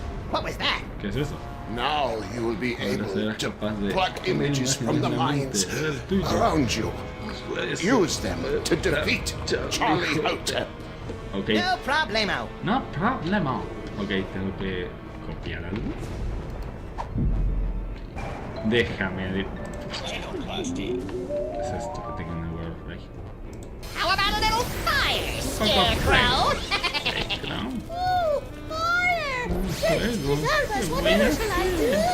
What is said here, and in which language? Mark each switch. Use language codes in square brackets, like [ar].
[en] What was that? [es] ¿Qué es eso? [en] Now you will be able to pluck images from the minds around you. Use them to defeat Charlie Hotep. Okay. No problemo. No problemo. [es] Ok, tengo que copiar algo. Déjame. ¿Qué es esto que tengo en el Word? [en] How about a little fire, Scarecrow? Ooh, fire! This is what ever shall I do?